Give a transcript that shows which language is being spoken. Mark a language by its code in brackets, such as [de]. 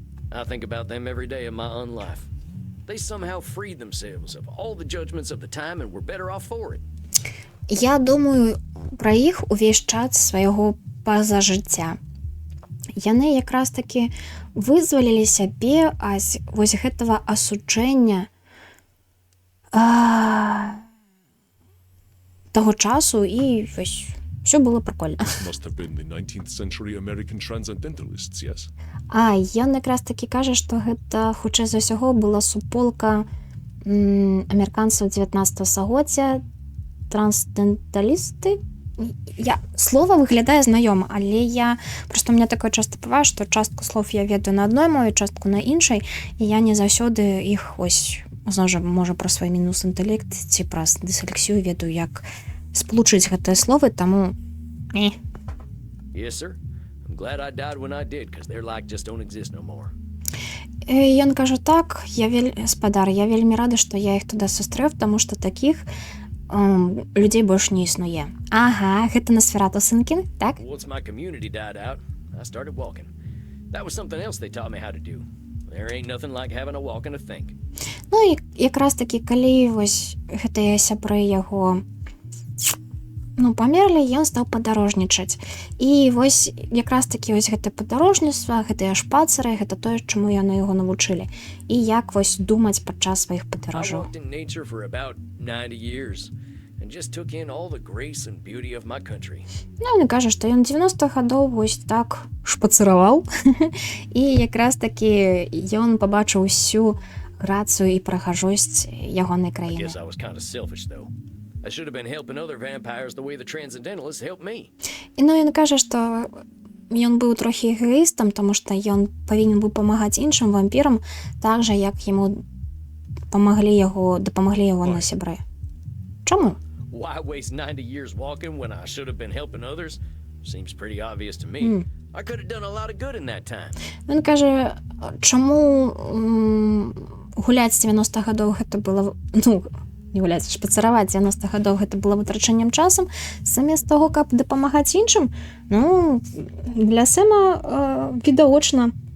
[en] I think about them every day of my unlife. They somehow freed themselves of all the judgments of the time and were better off for it. [be] Я думаю пра іх увесь час свайго пазажыцця. Яны якраз такі вызвалілі сябе вось гэтага асуджэння таго часу, і вось [ru] все было прикольно. [en] Must have been the 19th century American transcendentalists, yes? [be] Ён якраз такі кажа, што гэта, хутчэй за ўсяго, была суполка амерыканцаў 19 стагоддзя, трансценденталісты. Слова выглядае знаёма, але у меня такое часто бывае, што частку слов я ведаю на адной мове, частку на іншай, і я не заўсёды іх можа пра свой мінус інтэлект ці праз дыслексію ведаю, як сполучыць гэтыя словы, таму [en] Yes, sir. I'm glad I died when I did, because their like just don't exist no more. [be] Ён кажа, так, спадар, я вельмі рада, што я іх туды сустрэў, таму што такіх людзей больш не існуе. Ага, гэта Носферату Сынкін, так? [en] Once my community died out, I started walking. That was something else they taught me how to do. There ain't nothing like having a walk and a think. [be] Ну, і якраз такі, калі вось гэтыя сябры яго памерлі, ён стаў падарожнічаць. І вось якраз такі вось гэтае падарожніцтва, гэтыя шпацыры, гэта тое, чаму яны яго навучылі. І як вось думаць падчас сваіх падарожаў. [en] I walked in nature for about 90 years and just took in all the grace and beauty of my country. [be] Ён кажа, што ён 90 гадоў вось так шпацыраваў. І якраз такі ён пабачыў усю грацыю і прыгажосць ягонай [en] I [be] краіны. [en] guess I was kind of selfish, though. I should have been helping other vampires the way the transcendentalists helped me. [be] І ён кажа, што ён быў трохі эгоістам, таму што ён павінен быў памагаць іншым вампірам так жа, як яму дапамаглі яго на сябры. Чаму? [en] Why waste 90 years walking when I should have been helping others? Seems pretty obvious to me. I could have done a lot of good in that time. [uk] Він каже, [be] чому гуляць з 90 гадоў гэта было, не гуляць, шпацыраваць 90 гадоў гэта было вытрачэннем часам, замест таго, каб дапамагаць іншым, для Сэма відавочна.